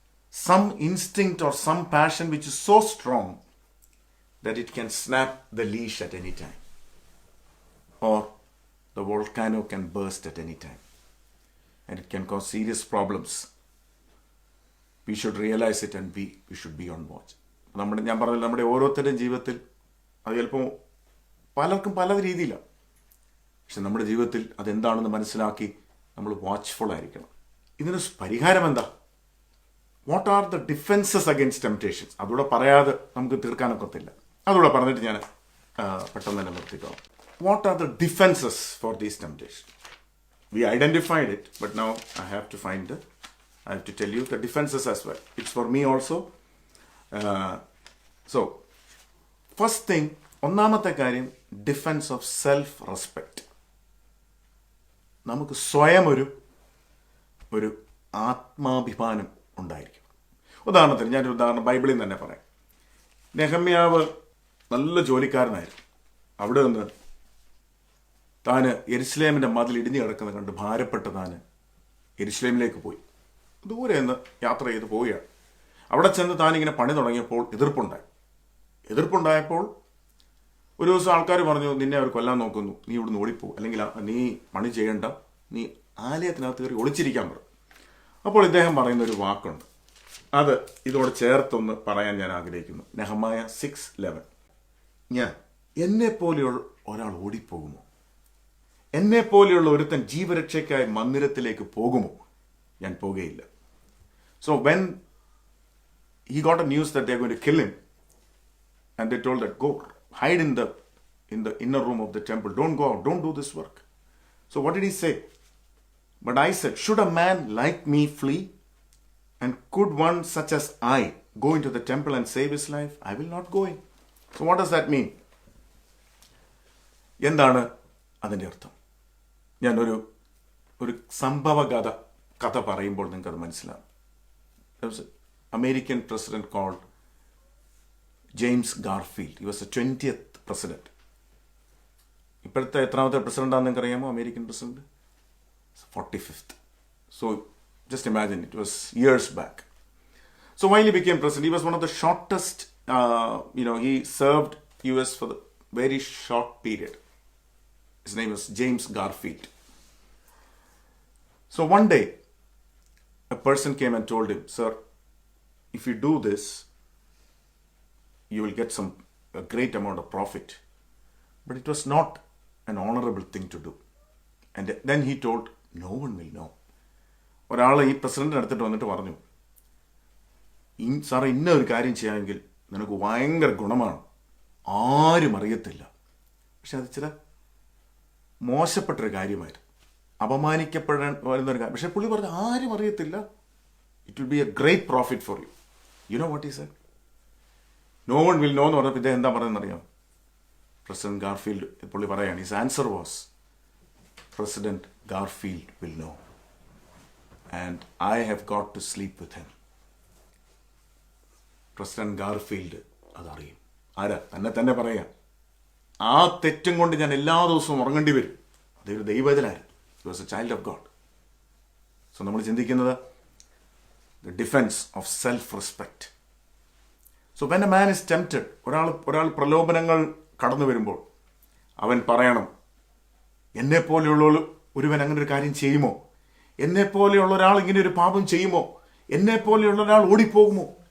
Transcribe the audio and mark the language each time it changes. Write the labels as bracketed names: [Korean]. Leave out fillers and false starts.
[English] Some instinct or some passion which is so strong that it can snap the leash at any time, or the volcano can burst at any time, and it can cause serious problems. We should realize it, and we should be on watch. [Malayalam] ഞാൻ പറഞ്ഞത് നമ്മുടെ ഓരോരുത്തരുടെയും ജീവിതത്തിൽ അത് ചിലപ്പോൾ പലർക്കും പല രീതിയിലാണ്. പക്ഷെ നമ്മുടെ ജീവിതത്തിൽ അതെന്താണെന്ന് മനസ്സിലാക്കി നമ്മൾ വാച്ച്ഫുൾ ആയിരിക്കണം. ഇതിന് പരിഹാരം എന്താ? [English] What are the defences against temptations? [Malayalam] അതുകൂടെ പറയാതെ നമുക്ക് തീർക്കാനൊക്കത്തില്ല. അതുകൂടെ പറഞ്ഞിട്ട് ഞാൻ പെട്ടെന്ന് തന്നെ നിർത്തിക്കോളാം. [English] What are the defenses for these temptations? We identified it, but now I have to tell you the defenses as well. It's for me also. So, first thing, [Malayalam] ഒന്നാമത്തെ കാര്യം, [English] Defence of self respect. [Malayalam] നമുക്ക് സ്വയം ഒരു ആത്മാഭിമാനം ഉണ്ടായിരിക്കും. ഉദാഹരണത്തിന് ഞാനൊരു ഉദാഹരണം ബൈബിളിൽ നിന്ന് തന്നെ പറയാം. നെഹമ്യാവ് നല്ല ജോലിക്കാരനായിരുന്നു. അവിടെ നിന്ന് താന് യെരുശലേമിൻ്റെ മതിൽ ഇടിഞ്ഞു കിടക്കുന്നത് കണ്ട് ഭാരപ്പെട്ട് താന് യെരുശലേമിലേക്ക് പോയി. ദൂരെ നിന്ന് യാത്ര ചെയ്ത് പോവുകയാണ്. അവിടെ ചെന്ന് താനിങ്ങനെ പണി തുടങ്ങിയപ്പോൾ എതിർപ്പുണ്ടായപ്പോൾ ഒരു ദിവസം ആൾക്കാർ പറഞ്ഞു, നിന്നെ അവർ കൊല്ലാൻ നോക്കുന്നു, നീ ഇവിടുന്ന് ഓടിപ്പോ, അല്ലെങ്കിൽ നീ പണി ചെയ്യേണ്ട, നീ ആലയത്തിനകത്ത് കയറി ഒളിച്ചിരിക്കാൻ പറഞ്ഞു. അപ്പോൾ ഇദ്ദേഹം പറയുന്നൊരു വാക്കുണ്ട്, അത് ഇതോടെ ചേർത്തൊന്ന് പറയാൻ ഞാൻ ആഗ്രഹിക്കുന്നു. നെഹമായ 6:11. ഞാൻ എന്നെപ്പോലെയുള്ള ഒരാൾ ഓടിപ്പോകുമോ? എന്നെപ്പോലെയുള്ള ഒരുത്തൻ ജീവരക്ഷയ്ക്കായി മന്ദിരത്തിലേക്ക് പോകുമോ? ഞാൻ പോകുകയില്ല. [English] So when he got a news that they are going to kill him, and they told that go hide in the inner room of the temple, don't go out, don't do this work. So what did he say? But I said, should a man like me flee? And could one such as I go into the temple and save his life? I will not go in. So what does that mean? [Malayalam] എന്താണ് അതിൻ്റെ അർത്ഥം? ഞാൻ ഒരു സംഭവ കഥ പറയുമ്പോൾ നിങ്ങൾക്കത് മനസ്സിലാവും. [English] American president called James Garfield. He was the 20th president. [Malayalam] ഇപ്പോഴത്തെ എത്രാമത്തെ പ്രസിഡന്റാണെന്ന് നിങ്ങൾക്ക് അറിയാമോ? American president 45th. [English] So just imagine, it was years back. So while he became president, he was one of the shortest, he served US for the very short period. His name was James Garfield. So one day, a person came and told him, sir, if you do this, you will get a great amount of profit. But it was not an honorable thing to do. And then he told, no one will know. [Malayalam] ഒരാൾ ഈ പ്രസിഡന്റിന് അടുത്തിട്ട് വന്നിട്ട് പറഞ്ഞു, സാറേ ഇന്ന ഒരു കാര്യം ചെയ്യാമെങ്കിൽ നിനക്ക് ഭയങ്കര ഗുണമാണ്, ആരും അറിയത്തില്ല. പക്ഷെ അത് ചില മോശപ്പെട്ടൊരു കാര്യമായിരുന്നു, അപമാനിക്കപ്പെടാൻ വരുന്നൊരു കാര്യം. പക്ഷെ പുള്ളി പറഞ്ഞു ആരും അറിയത്തില്ല, [English] It will be a great profit for you. You know what is said? No one will know [Malayalam] എന്ന് പറഞ്ഞപ്പോൾ ഇദ്ദേഹം എന്താ പറയുന്നത് അറിയാം? പ്രസിഡന്റ് ഗാർഫീൽഡ് പുള്ളി പറയാണ്, [English] His answer was, president Garfield will know and I have got to sleep with him. [Malayalam] President Garfield അതറിയും. ആരാ? തന്നെ പറയാം. ആ തെറ്റും കൊണ്ട് ഞാൻ എല്ലാ ദിവസവും ഉറങ്ങേണ്ടി വരും. അതൊരു ദൈവത്തിലായിരുന്നു. [English] He was a child of God. So [Malayalam] നമ്മൾ ചിന്തിക്കുന്നത് [English] the defense of self-respect. So when a man is tempted, [Malayalam] ഒരാൾ പ്രലോഭനങ്ങൾ കടന്നു വരുമ്പോൾ അവൻ പറയണം, എന്നെപ്പോലെയുള്ള ഒരുവൻ അങ്ങനെ ഒരു കാര്യം ചെയ്യുമോ? എന്നെപ്പോലെയുള്ള ഒരാൾ ഇങ്ങനെ ഒരു പാപം ചെയ്യുമോ? എന്നെപ്പോലെയുള്ള ഒരാൾ ഓടിപ്പോകുമോ?